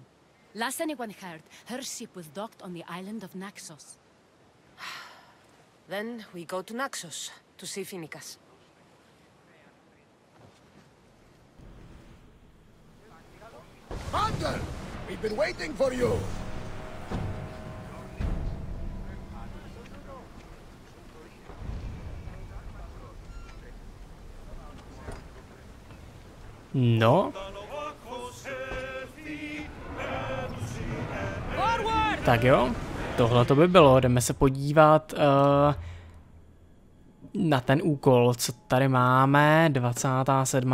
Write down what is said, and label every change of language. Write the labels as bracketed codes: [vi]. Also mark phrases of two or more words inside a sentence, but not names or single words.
[en] Last anyone heard, her ship was docked on the island of Naxos. Then we go to Naxos to see Phoenicas. Commander! We've been waiting for you! No. [cs] Tak jo, tohle to by bylo, jdeme se podívat na ten úkol, co tady máme, 27.